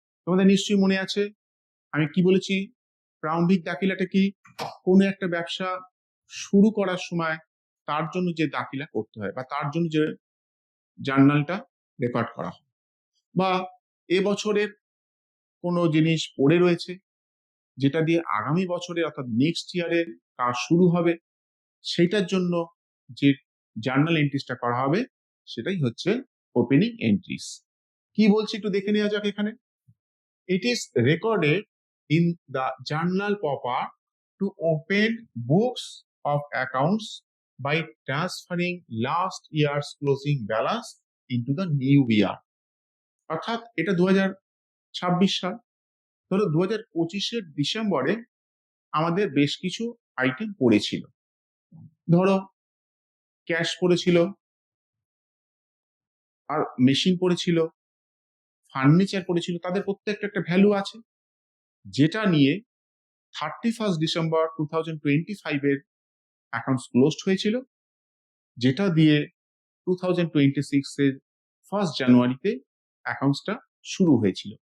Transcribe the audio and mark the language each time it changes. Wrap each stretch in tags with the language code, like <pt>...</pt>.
<bn>তোমাদের নিশ্চয়ই মনে আছে আমি কি বলেছি, প্রারম্ভিক দাখিলাটা কি, কোনো একটা ব্যবসা শুরু করার সময় তার জন্য যে দাখিলা করতে হয় বা তার জন্য যে জার্নালটা রেকর্ড করা হয়, বা এবছরের কোনো জিনিস পড়ে রয়েছে যেটা দিয়ে আগামী বছরে অর্থাৎ নেক্সট ইয়ারের কাজ শুরু হবে, সেটার জন্য যে জার্নাল এন্ট্রিসটা করা হবে সেটাই হচ্ছে ওপেনিং এন্ট্রিস। কি বলছি একটু দেখে নেওয়া যাক এখানে।</bn> <en>It is recorded in the journal proper to open books of accounts by transferring last year's closing balance into the new year.</en> <bn>অর্থাৎ এটা 2026 সাল। ধরো 2025-এর ডিসেম্বরে আমাদের বেশ কিছু আইটেম পড়েছিল, ধরো ক্যাশ পড়েছিল, আর মেশিন পড়েছিল, ফার্নিচার পড়েছিল, তাদের প্রত্যেকটা একটা ভ্যালু আছে, যেটা নিয়ে 31 ডিসেম্বর 2025 এর অ্যাকাউন্টস ক্লোজড হয়েছিল, যেটা দিয়ে 2026 এর 1 জানুয়ারিতে অ্যাকাউন্টসটা শুরু হয়েছিল।</bn>